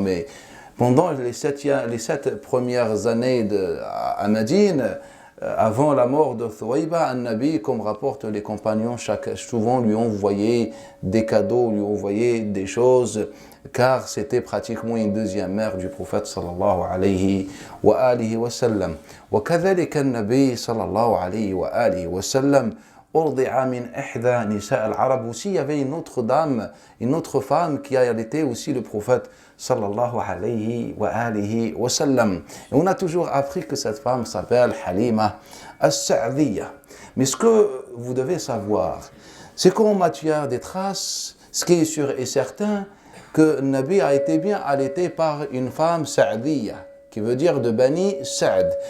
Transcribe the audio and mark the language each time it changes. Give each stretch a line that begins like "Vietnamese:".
French: Mais pendant les 7 premières années à Médine, avant la mort de Thuwayba, un Nabi, comme rapportent les compagnons, souvent lui envoyait des cadeaux, lui envoyait des choses, car c'était pratiquement une deuxième mère du prophète sallallahu alayhi wa alihi wa sallam.
Arabic: وكذلك النبي صلى الله عليه وآله وسلم أرضع من إحدى نساء العرب.
French: Aussi, il y avait une autre dame, une autre femme qui a allaité aussi le prophète sallallahu alayhi wa alihi wa sallam. Et on a toujours appris que cette femme s'appelle Halima as-Sa'diyya. Mais ce que vous devez savoir, c'est qu'en matière des traces, ce qui est sûr et certain, que Nabi a été bien allaité par une femme Sa'diyya, qui veut dire de Bani Sa'd.